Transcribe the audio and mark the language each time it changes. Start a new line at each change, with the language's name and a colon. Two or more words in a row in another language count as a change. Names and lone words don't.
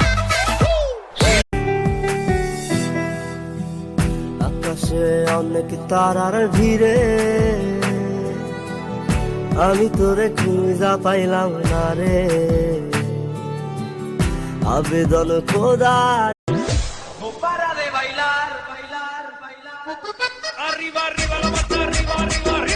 Bangla: আকাশে অনেক তারার ভিড়ে আমি তোরে খুঁজা পাইলাম না রে, আবেদন খোদা।
Spanish: Para de bailar, bailar, bailar. Arriba, arriba, la mata, arriba, arriba.